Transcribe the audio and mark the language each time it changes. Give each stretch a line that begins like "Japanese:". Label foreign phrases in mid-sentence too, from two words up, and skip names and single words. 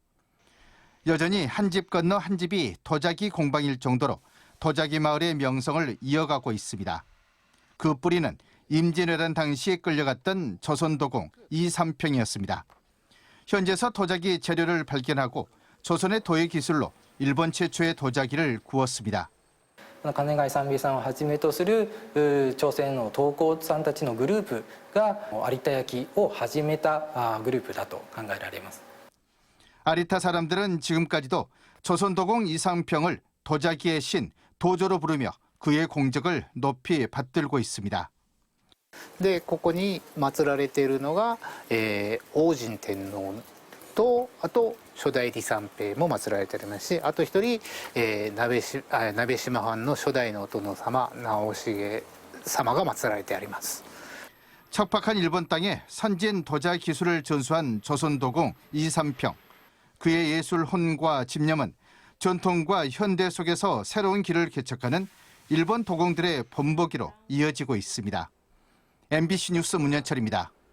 Korean: 여전히 한 집 건너 한 집이 도자기 공방일 정도로 도자기 마을의 명성을 이어가고 있습니다. 그 뿌리는 임진왜란 당시에 끌려갔던 조선도공 이삼평이었습니다. 현지에서 도자기 재료를 발견하고 조선의 도예 기술로 일본 최초의 도자기를 구웠습니다.
Japanese: 金貝三美さんをはじめとする朝鮮の刀工さんたちのグループが有田焼を始めたグループだと考えられます。
Korean: 아리타 사람들은 지금까지도 조선도공 이삼평을 도자기의 신, 도조로 부르며 그의 공적을 높이 받들고 있습니다.
Japanese: でここに祀られているのが、王神天皇とあと初代李三平も祀られておりますし、あと一人、鍋島藩の初代のお殿様直重様が祀られてあります。
Korean: 척박한 일본 땅에 선진 도자 기술을 전수한 조선도공 이삼평. 그의 예술 혼과 집념은 전통과 현대 속에서 새로운 길을 개척하는 일본 도공들의 본보기로 이어지고 있습니다. MBC 뉴스 문현철입니다.